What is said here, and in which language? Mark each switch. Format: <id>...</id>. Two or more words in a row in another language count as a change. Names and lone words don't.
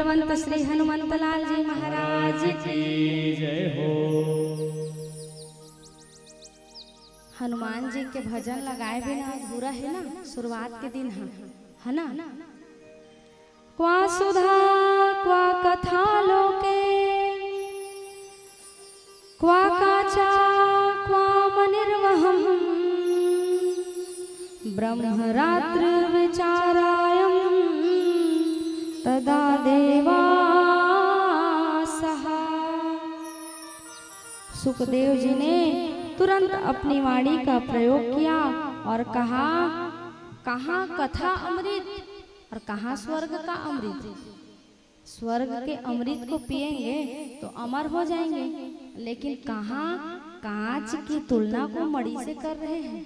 <hi>संत श्री हनुमंत लाल जी महाराज की जय हो। हनुमान जी के भजन लगाए बिना अधूरा है ना, शुरुआत के दिन है ना।</hi> <sa>क्वा सुधा क्वा कथा लोके, क्वा काचा क्वा मनिर्वहम, ब्रह्मरात्र विचारायम तदा देवा सहा।</sa> <hi>सुखदेव जी ने तुरंत अपनी वाणी का प्रयोग किया और कहा, कहाँ कथा अमृत और कहाँ स्वर्ग का अमृत। स्वर्ग के अमृत को पिएंगे तो अमर हो जाएंगे, लेकिन कहाँ कांच की तुलना को मणि से कर रहे हैं।</hi>